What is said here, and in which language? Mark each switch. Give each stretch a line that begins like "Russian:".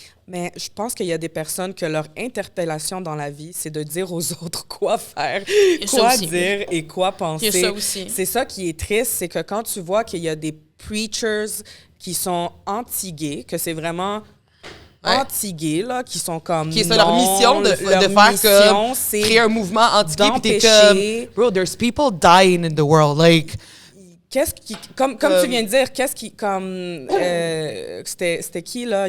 French: Mais je pense qu'il y a des personnes que leur interpellation dans la vie, c'est de dire aux autres quoi faire, quoi dire et quoi penser. Il y a ça aussi. C'est ça qui est triste, c'est que quand tu vois qu'il y a des preachers qui sont anti-gays, que c'est vraiment anti-gays, là, qui sont comme... Qui est ça, leur mission de faire comme... créer un mouvement anti-gay, puis t'es comme...
English: Bro, there's people dying in the world, like...
French: Qu'est-ce qui, comme tu viens de dire, qu'est-ce qui, comme, c'était qui, là?